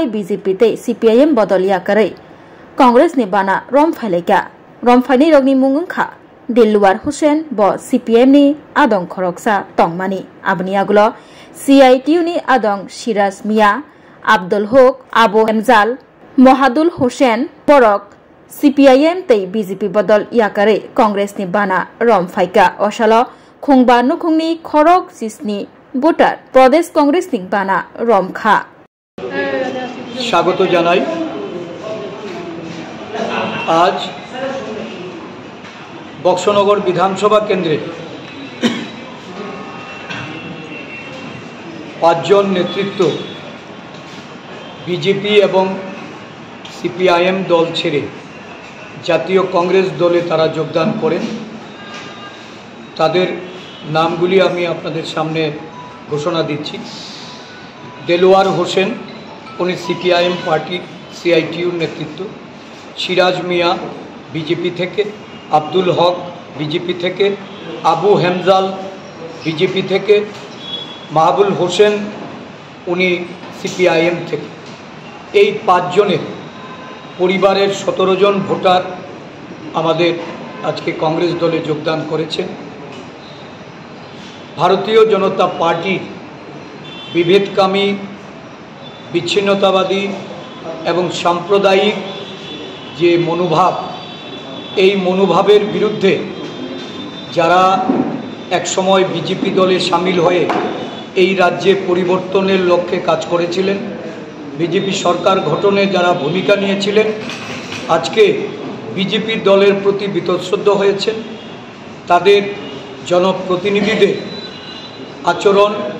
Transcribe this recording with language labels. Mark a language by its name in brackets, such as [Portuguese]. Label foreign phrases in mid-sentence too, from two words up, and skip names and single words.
[Bodo] बीजेपी ते सीपीआईएम बदल याकारै कांग्रेसनि बाना रमफायलायका रमफायनि रगनि मुंखा दिलवार हुसैन ब सीपीआईएम नि आदं खरकसा तंगमानि आबनि आगुलो सीआईटीयू नि आदं सिराज मिया आब्दुल हक आबु हेमजाल महादुल हुसैन बरक सीपीआईएम ते बीजेपी बदल याकारै कांग्रेसनि बाना रमफायका अशालो खुंबा नुखुंनि खरक जिसनि भोटार प्रदेश कांग्रेस बाना रमखा [Bangla] স্বাগত জানাই আজ বক্সনগর বিধানসভা কেন্দ্রে 5 জন নেতৃত্ব বিজেপি এবং সিপিআইএম দল ছেড়ে জাতীয় কংগ্রেস দলে তারা যোগদান করেন তাদের নামগুলি আমি আপনাদের সামনে ঘোষণা দিচ্ছি দেলোয়ার হোসেন উনি সিপিআইএম পার্টি সিআইটিইউ নেতৃত্ব সিরাজ মিয়া বিজেপি থেকে আব্দুল হক বিজেপি থেকে আবু হেমজাল বিজেপি থেকে মাহবুল হোসেন উনি সিপিআইএম থেকে এই 5 জনের পরিবারের 17 জন ভোটার আমাদের আজকে কংগ্রেস দলে যোগদান করেছে ভারতীয় জনতা পার্টি বিভেদকামী বিচ্ছিন্নতাবাদী এবং সাম্প্রদায়িক যে মনোভাব এই মনোভাবের বিরুদ্ধে যারা এক সময় বিজেপি দলে শামিল হয়ে এই রাজ্যে পরিবর্তনের লক্ষ্যে কাজ করেছিলেন বিজেপি সরকার গঠনে যারা ভূমিকা নিয়েছিলেন আজকে বিজেপি দলের প্রতি বিতশ্রদ্ধ হয়েছেন তাদের জনপ্রতিনিধিদের আচরণ